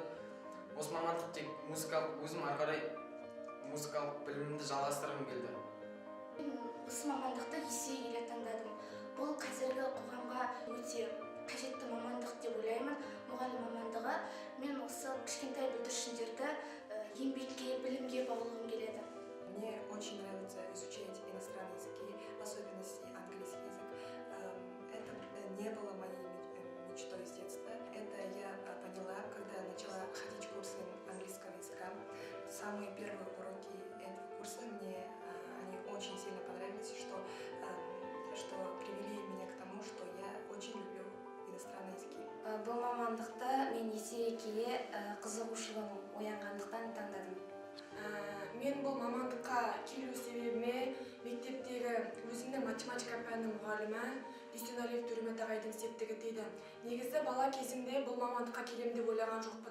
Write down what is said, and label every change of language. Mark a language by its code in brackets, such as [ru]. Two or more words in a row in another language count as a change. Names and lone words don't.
[kk] Осы мамандық тек музыкалық, өзім ары қарай музыкалық білімімді жалғастырғым келді. Осы мамандықты есе келе таңдадым. Бұл қазіргі қоғамға өте қажетті мамандық деп ойлаймын. Мұғалім мамандығы. Мен осы кішкентай бүлдіршіндерді еңбекке, білімге баулығым келеді. [ru] Мне очень нравится изучать иностранные языки, в особенности английский язык. Это не было моей мечтой с детства. Это я поняла, когда начала ходить в курсы английского языка. Самые первые уроки этого курса мне они очень сильно понравились, что привели меня к тому, что я очень люблю иностранные языки. [kk] Бұл мамандықта мен есейе келе қызығушылығым оянғандықтан таңдадым. Мен бұл мамандыққа келу себебіме мектептегі өзімнің математика пәнінің мұғалімі Дүйсенәлиев Төрөмет ағайдың септігі тиді. Негізі бала кезімде бұл мамандыққа келем деп ойлаған жоқпын.